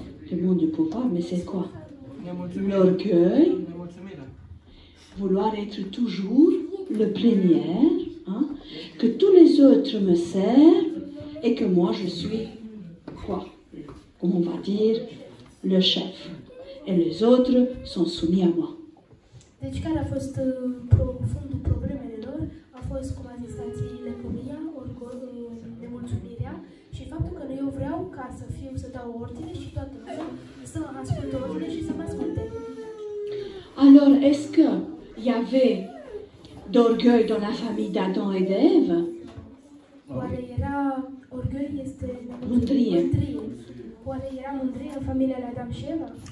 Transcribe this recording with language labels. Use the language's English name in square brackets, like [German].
[French] Le monde du pouvoir, mais c'est quoi? L'orgueil, vouloir être toujours le premier, hein, que tous les autres me servent, et que moi je suis quoi? Comme on va dire, le chef. Et les autres sont soumis à moi. [Romanian] Deci care a fost fundul problemelor? A fost, cum a zis tații, lăcomia, nemulțumirea și faptul că eu vreau ca să dau ordine și toată lumea să asculte ordine și să mă asculte. Alors, est-ce qu'il y avait d'orgueil dans la famille d'Adam et d'Ève? Oare era orgoliu este mândrie? Oare era mândrie în familia lui Adam și Eva?